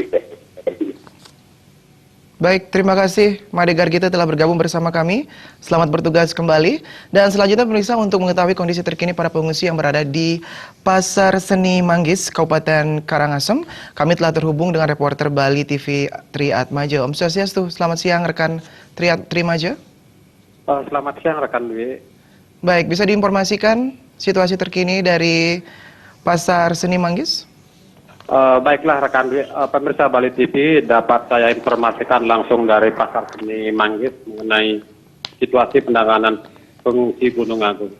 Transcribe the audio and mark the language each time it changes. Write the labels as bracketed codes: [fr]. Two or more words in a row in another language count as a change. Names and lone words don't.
[id] Baik, terima kasih Made Gargita telah bergabung bersama kami. Selamat bertugas kembali. Dan selanjutnya pemirsa, untuk mengetahui kondisi terkini para pengungsi yang berada di Pasar Seni Manggis, Kabupaten Karangasem, kami telah terhubung dengan reporter Bali TV Tri Atmaja. [sa] Om Swastiastu, [id] selamat siang rekan Tri Maja. Selamat siang rekan Dwi. Baik, bisa diinformasikan situasi terkini dari Pasar Seni Manggis? Baiklah rekan Dwi, pemirsa Bali TV, dapat saya informasikan langsung dari Pasar Seni Manggis mengenai situasi penanganan pengungsi Gunung Agung.